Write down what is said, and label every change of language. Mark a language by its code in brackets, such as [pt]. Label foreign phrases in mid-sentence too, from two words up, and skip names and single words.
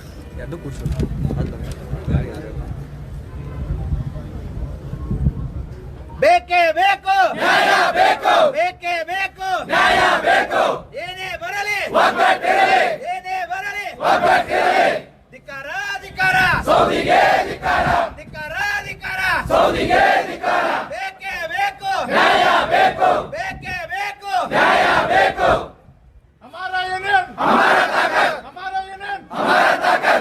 [kn] ಬೇಕೇ ಬೇಕು ನ್ಯಾಯ ಬೇಕು, ಬೇಕೇ ಬೇಕು ನ್ಯಾಯ ಬೇಕು, ಏನೇ ಬರಲಿ ಏನೇ ಬರಲಿ ಧಿಕ್ಕಾರ ಧಿಕ್ಕಾರ ಸೌದಿಗೆ ಧಿಕ್ಕಾರ, ಧಿಕ್ಕಾರ ಧಿಕ್ಕಾರ ಸೌದಿಗೆ ಧಿಕ್ಕಾರ. ಬೇಕೇ ಬೇಕು ನ್ಯಾಯ ಬೇಕು, ಬೇಕೇ ಬೇಕು ನ್ಯಾಯ ಬೇಕು. [hi] हमारा यूनियन हमारा ताकत, हमारा यूनियन हमारा ताकत.